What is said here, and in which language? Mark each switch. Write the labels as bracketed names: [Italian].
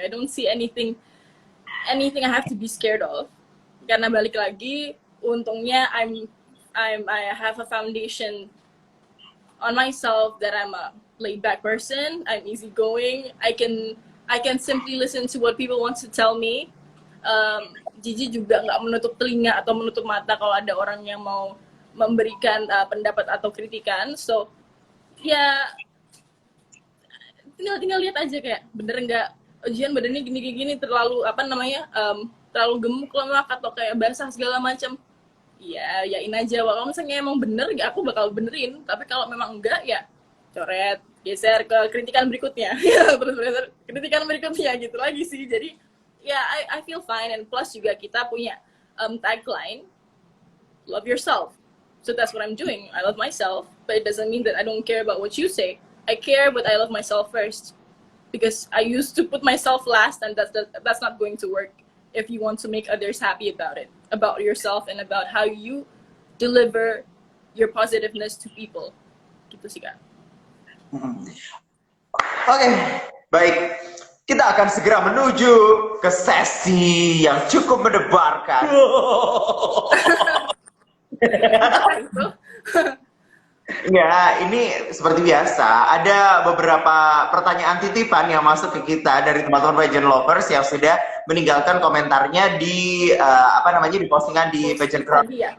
[English] I don't see anything I have to be scared of. [Indonesian] Karena balik lagi, untungnya [English] I have a foundation on myself that I'm a laid back person. I'm easygoing. I can simply listen to what people want to tell me. [Indonesian] Gigi juga nggak menutup telinga atau menutup mata kalau ada orang yang mau memberikan pendapat atau kritikan. So ya tinggal lihat aja kayak bener nggak ujian badannya gini terlalu terlalu gemuk lemak atau kayak basah segala macam. Ya yain aja. Kalau misalnya emang bener ya aku bakal benerin, tapi kalau memang enggak ya coret, geser ke kritikan berikutnya. Terus kritikan berikutnya gitu lagi sih. Jadi ya [English] I feel fine, and plus [Indonesian] juga kita punya [English] tagline love yourself. So that's what I'm doing. I love myself, but it doesn't mean that I don't care about what you say. I care, but I love myself first, because I used to put myself last, and that's not going to work if you want to make others happy about it, about yourself, and about how you deliver your positiveness to people. [Indonesian] Gitu sih Kak. Oke, baik. Kita akan segera menuju ke sesi yang cukup mendebarkan. Ya, ini seperti biasa. Ada beberapa pertanyaan titipan yang masuk ke kita dari teman-teman pageant lovers yang sudah meninggalkan komentarnya di di postingan di Pageant Crowd.